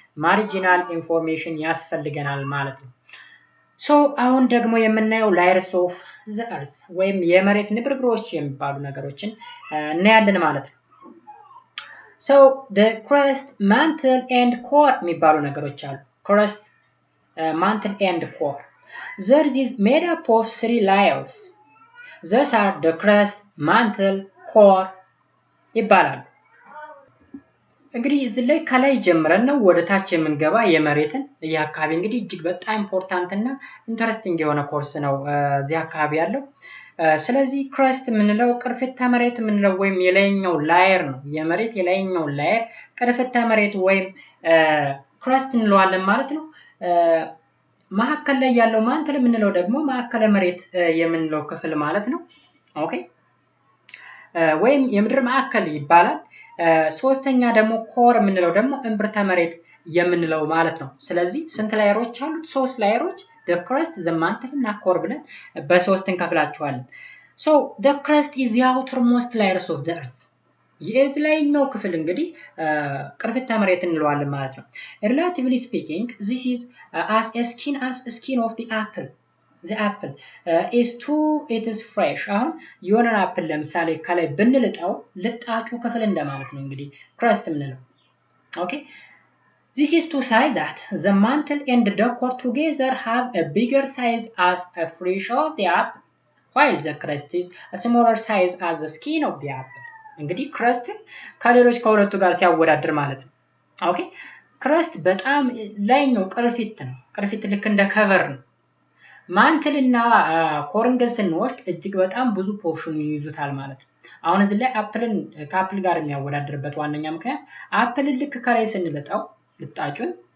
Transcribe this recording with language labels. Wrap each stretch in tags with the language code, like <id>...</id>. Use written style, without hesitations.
<am>ማርጂናል ኢንፎርሜሽን ያስፈልገናል ማለት ነው። አሁን ደግሞ የምናየው layers of the earth ወይም የመሬት ንብርብሮች የሚባሉ ነገሮችን እናያለን ማለት ነው። the crust, mantle and core የሚባሉ ነገሮች አሉ። crust, mantle and core.</am> <en>The earth is made up of 3 layers. These are the crust, mantle, core</en> <am>ይባላሉ። እንግዲህ እዚህ ላይ ከላይ ጀምረን ነው ወደ ታች የምንገባ የመሬትን አካባቢ እንግዲህ እጅግ በጣም ኢምፖርታንት እና ኢንተረስቲንግ የሆነ ኮርስ ነው እዚህ አካባቢ ያለው። ስለዚህ ክረስት የምንለው ቅርፊተ መሬት የምንለው ወይም የላይኛው ላየር ነው። የመሬት የላይኛው ላየር ቅርፊተ መሬት ወይም ክረስት እንለዋለን ማለት ነው። መሀከል ላይ ያለው ማንትል የምንለው ደግሞ ማዕከለ መሬት የምንለው ክፍል ማለት ነው። ኦኬ ወይም የምድር ማዕከል ይባላል። ሶስተኛ ደግሞ ኮር የምንለው ደግሞ እምብርተ መሬት የምንለው ማለት ነው። ስለዚህ ስንት ላየሮች አሉት?</am> <en>3 ላየሮች the crust, the mantle እና core</en> <am>ብለን በሶስት እንከፍላቸዋለን።</am> <en>the crust is the outermost layers of the earth.</en> <am>የእርዝ ላይኛው ክፍል እንግዲህ ቅርፊተ መሬት እንለዋለን ማለት ነው።</am> <en>relatively speaking this is as skin of the apple. the apple is too it is fresh.</en> <am>አሁን የሆነ አፕል ለምሳሌ ከላይ ብንልጣው ልጣጩ ክፍል እንደማለት ነው እንግዲህ crust የምንለው።</am> <en>ኦኬ this is to say that the mantle and the core together have a bigger size as a flesh of the apple while the crust is a smaller size as the skin of the apple.</en> <am>እንግዲህ crust ከሌሎች ከሁለቱ ጋር ሲያወዳድር ማለት ነው። ኦኬ crust በጣም ላይኛው ቅርፊት ነው። ቅርፊት ልክ እንደ ከቨር ነው። ማንትል እና ኮርን ግን ስንወስድ እጅግ በጣም ብዙ ፖርሽን ይይዙታል ማለት ነው። አሁን እዚህ ላይ አፕልን ከአፕል ጋር የሚያወዳድርበት ዋነኛ ምክንያት አፕልን ልክ ከላይ ስንልጣው ልጣጩን</am>